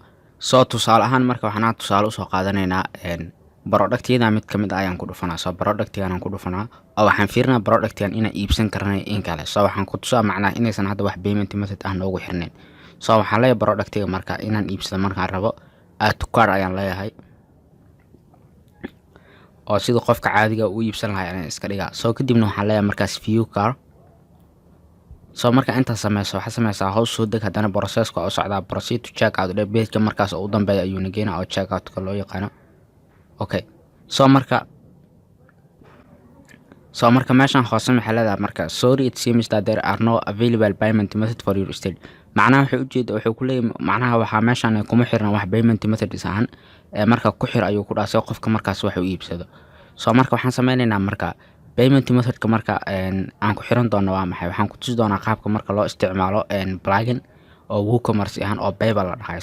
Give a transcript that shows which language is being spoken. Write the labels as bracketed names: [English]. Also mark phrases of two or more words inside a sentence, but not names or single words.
[Somali] soo tusaale ahaan marka waxaan tusaale u soo qaadanaynaa productyada mid kamid ayaan ku dhufanaa. soo productigan aan ku dhufanaa oo waxaan fiirinaa productigan inaan iibsan karnay in kale. soo waxaan ku tusaa macnaa inaysan hadda wax [English] payment method [Somali] ah noogu xirnayn. soo waxaan leeyahay productiga marka inaan iibsado markaan rabo [English] add to cart [Somali] ayaan leeyahay oo sida qofka caadiga u iibsan lahaa inaan iska dhigaa. Soo kadibna waxaan leeyahay markaas [English] view car. [Somali] Soo marka inta waxaa sameysaa hoos soo deg haddana processka oo socdaa [English] proceed to check out page [Somali] markaas oo u dambeeya ayuu nageynaa oo [English] check out-ka [Somali] loo yaqaano. [English] Okay. [Somali] Soo marka meeshan hoose maxay leedahay marka [English] sorry it seems that there are no available payment method for your still. [Somali] macnaha wuxuu ku leeyahay macnaha waxaa meeshan kuma xiran wax [English] payment method [Somali] ahaan marka ku xir ayuu ku dhaasay qofka markaas wax uu iibsado. Soo marka waxaan sameynaynaa marka [English] payment method-ka [Somali] marka aan ku xiran doono waa maxay waxaan ku tusi doonaa qaabka marka loo isticmaalo plugin oo WooCommerce ahaan oo PayPal la dhahay.